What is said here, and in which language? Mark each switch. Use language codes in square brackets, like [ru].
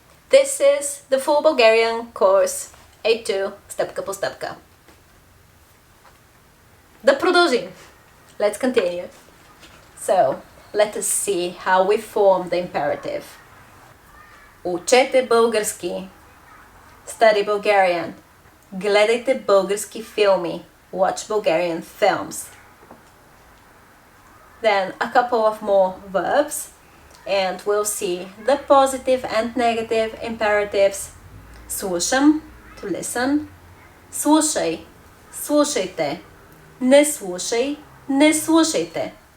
[en] This is the full Bulgarian course A2, [bg] стъпка по стъпка. Да продължим! [en] Let's continue. So, let us see how we form the imperative. [bg] Учете български. [en] Study Bulgarian. [bg] Гледайте български филми. [en] Watch Bulgarian films. Then a couple of more verbs. And we'll see the positive and negative imperatives. Слушам, to listen. [bg] Слушай, слушайте. Не слушай, не слушайте.